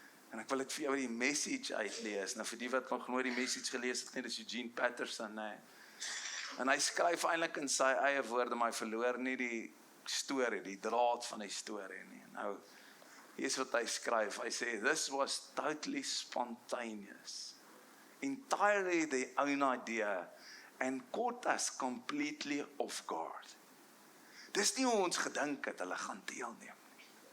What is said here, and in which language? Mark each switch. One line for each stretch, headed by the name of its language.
Afrikaans: En ek wil dit vir jou die message uitlees. Nou vir die wat nog nooit die message gelees het, dis Eugene Peterson, nee. En hy skryf eintlik in sy eie woorde, maar hy verloor nie die storie, die draad van die storie nie. Nou, hier is wat hy skryf. Hy sê,
English: this was totally spontaneous, entirely their own idea, and caught us completely off guard.
Afrikaans: Dis nie hoe ons gedink het, hulle gaan deelneem nie.